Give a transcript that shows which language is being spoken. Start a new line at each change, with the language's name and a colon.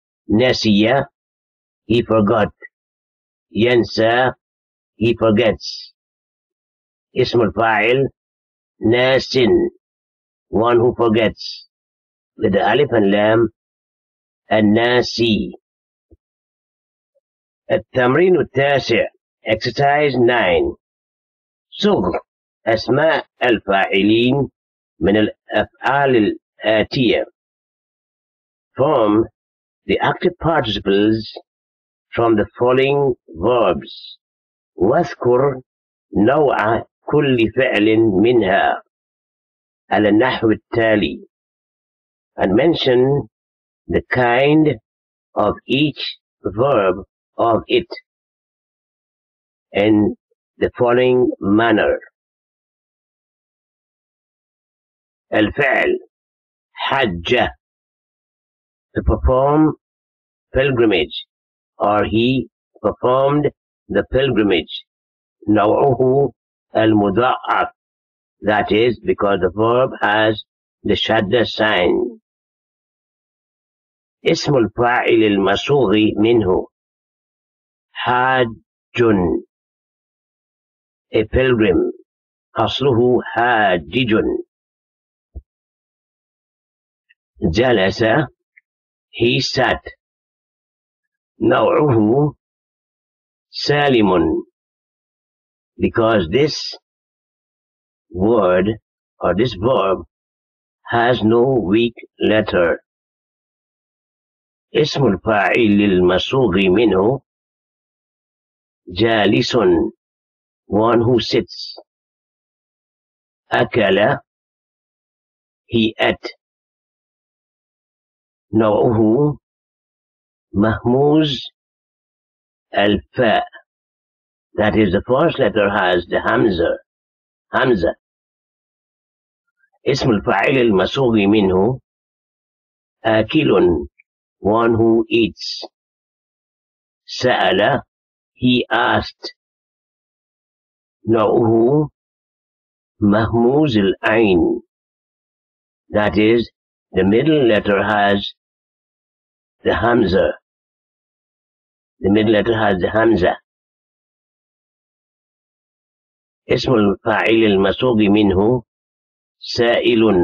English: نسي he forgot. ينسى he forgets.
Arabic: اسم الفاعل ناس
English: one who forgets with the alif and lam الناسي.
Arabic: التمرين التاسع
English: exercise 9.
Arabic: صغ أسماء الفاعلين من الأفعال الآتية.
English: Form the active participles from the following verbs.
Arabic: واذكر نوع كل فعل منها على النحو التالي.
English: And mention the kind of each verb of it in the following manner.
Arabic: الفعل حج
English: to perform pilgrimage, or he performed the pilgrimage.
Arabic: نوعه المضاعف,
English: that is because the verb has the shadda sign.
Arabic: اسم الفاعل المصوغ منه حاج
English: a pilgrim.
Arabic: أصله حاجج.
English: جلس he sat.
Arabic: نوعه سالم,
English: because this word or this verb has no weak letter.
Arabic: اسم الفاعل المصوغ منه جالس,
English: one who sits. أكل he ate.
Arabic: نوعه مهموز الفاء,
English: that is the first letter has the hamza.
Arabic: اسم الفاعل المصوغ منه آكل,
English: one who eats. سأل he asked.
Arabic: نوعه مهموز العين,
English: that is the middle letter has the hamza. The middle letter has the hamza.
Arabic: اسم الفاعل المصوغ منه سائل.